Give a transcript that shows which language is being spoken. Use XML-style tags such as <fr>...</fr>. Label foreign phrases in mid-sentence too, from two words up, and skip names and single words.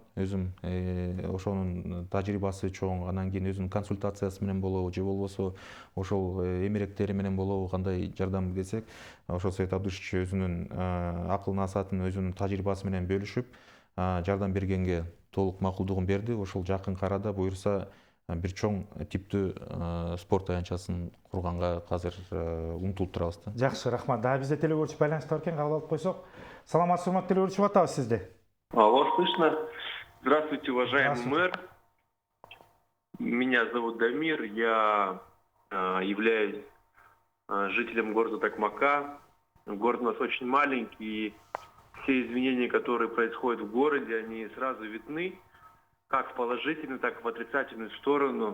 <ky>Өзүм ошонун тажрыйбасы чоң, анан кийин өзүнүн консультациясы менен болобу, же болбосо ошол эмеректери менен болобу, кандай жардам десек, ошол Совет Абдышевич өзүнүн акыл насаатын, өзүнүн тажрыйбасы менен бөлүшүп, жардам бергенге толук макулдугун берди. Ошол жакын арада буюрса бир чоң типтүү спорт аянтчасын курганга азыр умтулуп турабыз да. Жакшы, рахмат. Да, бизде телегөрчү байланышта бар экен, кабыл алып койсок. Саламатсызбы, урматтуу телегөрчү, атабыз сизди.</ky> <ru>Алло, слышно? Здравствуйте, уважаемый мэр. Меня зовут Дамир, я являюсь жителем города Токмака. Город у нас очень маленький, и все изменения, которые происходят в городе, они сразу видны, как в положительную, так и в отрицательную сторону.</ru>